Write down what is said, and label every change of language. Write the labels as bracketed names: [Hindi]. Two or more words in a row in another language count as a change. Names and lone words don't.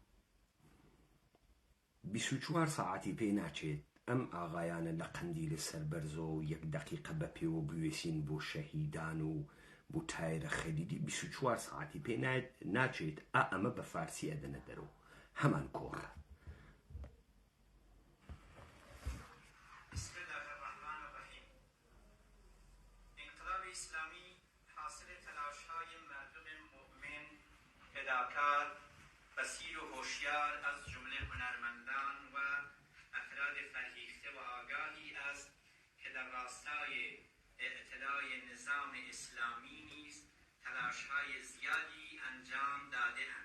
[Central Kurdish] 24 ساعتی پێ ناچێت ئەم ئاغایانە لە قەندی لە سەربەرزۆ و 1 دقیقە بە پێوە بوێسین بۆ شەهیدان و بۆ تایرە خەلیلی. 24 ساعتی پێ ناچێت ئەمە بە فارسی ئەدەنە دەرەوە هەمان کۆڕە. [Persian] فداکار، بصیر و هوشیار از جمله هنرمندان و افراد فرهیخته و آگاهی است که در راستای اعتلای نظام اسلامی نیز تلاش‌های زیادی انجام داده‌اند.